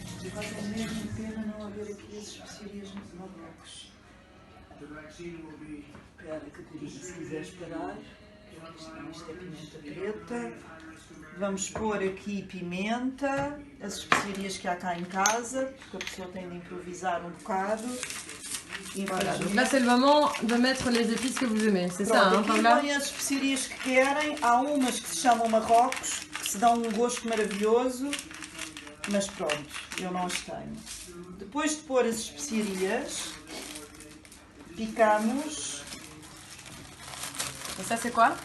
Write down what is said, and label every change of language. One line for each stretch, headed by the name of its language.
Portuguese: Agora é mesmo pena não haver aqui as especiarias nos blocos. Espera, Catarina, se quiseres parar. Isto é pimenta preta. Vamos pôr aqui pimenta, as especiarias que há cá em casa, porque a pessoa tem de improvisar um bocado.
French: Voilà, donc là c'est le moment de mettre les épices que vous aimez, c'est ça, hein,
Portuguese: aqui Paula? põem as especiarias que querem, há umas que se chamam Marrocos, que se dão um gosto maravilhoso, mas pronto, eu não as tenho. Depois de pôr as especiarias, picamos.
French: Et ça c'est quoi?